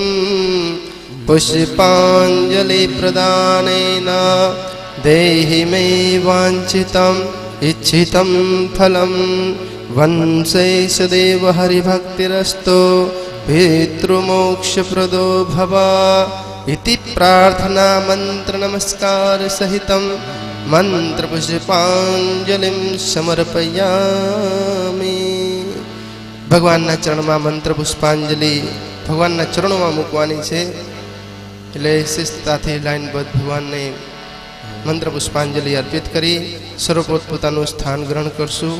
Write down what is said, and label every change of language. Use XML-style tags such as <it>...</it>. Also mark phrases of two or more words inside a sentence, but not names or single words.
<sa>पुष्पांजलि प्रदानेन देहि मे वाञ्छितम् इच्छितं फलं वंशे सदैव हरिभक्तिरस्तु पितृमोक्षप्रदो भव इति प्रार्थना मंत्र नमस्कार सहितं मंत्र पुष्पांजलिं समर्पयामि।</sa> <gu>ભગવાનના ચરણમાં મંત્ર પુષ્પાંજલિ ભગવાનના ચરણો મૂકવાની છે એટલે શિસ્તતાથી લાઈનબદ્ધ ભગવાનને મંત્ર પુષ્પાંજલિ અર્પિત કરી સર્વ પોતપોતાનું સ્થાન ગ્રહણ કરશું।</gu>